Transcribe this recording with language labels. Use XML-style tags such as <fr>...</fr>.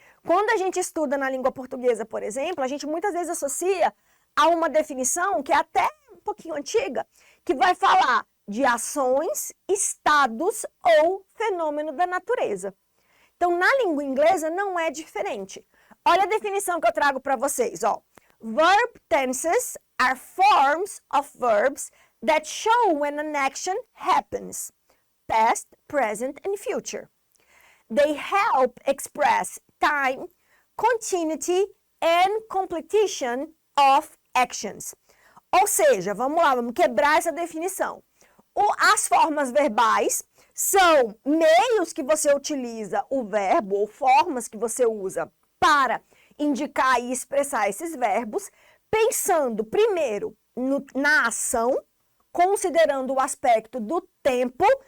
<pt>Quando a gente estuda na língua portuguesa, por exemplo, a gente muitas vezes associa a uma definição que é até um pouquinho antiga, que vai falar de ações, estados ou fenômeno da natureza. Então, na língua inglesa não é diferente. Olha a definição que eu trago para vocês, ó.</pt> <en>Verb tenses are forms of verbs that show when an action happens, past, present, and future. They help express time, continuity, and completion of actions.</en> <pt>Ou seja, vamos lá, vamos quebrar essa definição. As formas verbais são meios que você utiliza o verbo, ou formas que você usa para indicar e expressar esses verbos, pensando primeiro na ação, considerando o aspecto do tempo.</pt>